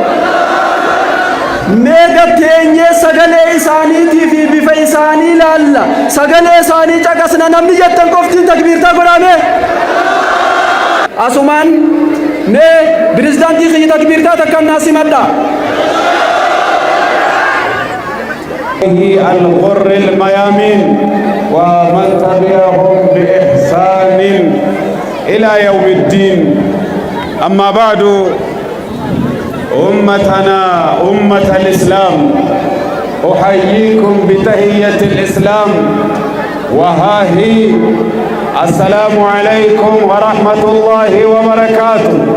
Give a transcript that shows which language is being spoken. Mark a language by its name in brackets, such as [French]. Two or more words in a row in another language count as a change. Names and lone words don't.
[Oromo] meega teenyee sagalee isaaniitii fi bifa isaanii laalla sagalee isaanii caqasna namni jettan qoftiin takbiirtaa godhame asumaan mee pirezidaantii keenya takbiirtaa takkan naasimadha [Arabic] الغر الميامين ومن تبعهم بإحسان إلى يوم الدين أما بعد أمتنا أمة الإسلام أحييكم بتحية الإسلام وها هي السلام عليكم ورحمة الله وبركاته